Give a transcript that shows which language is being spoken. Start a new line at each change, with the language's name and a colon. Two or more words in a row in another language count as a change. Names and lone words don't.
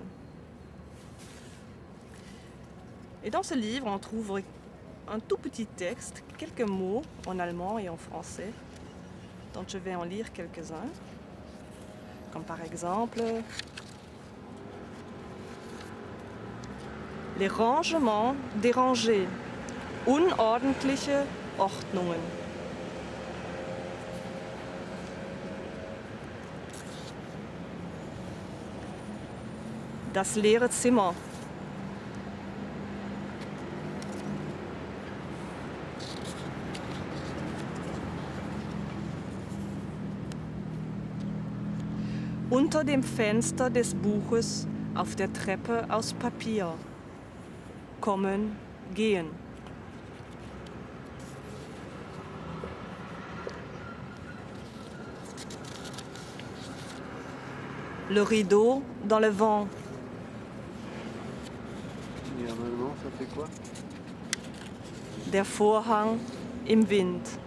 French: Et dans ce livre, on trouve un tout petit texte, quelques mots en allemand et en français, dont je vais en lire quelques-uns. Comme par exemple, les rangements dérangés,
German: unordentliche Ordnungen. Das leere Zimmer. Unter dem Fenster des Buches auf der Treppe aus Papier. Kommen, gehen.
French: Le rideau dans le vent. Et en allemand, ça fait quoi?
German: Der Vorhang im Wind.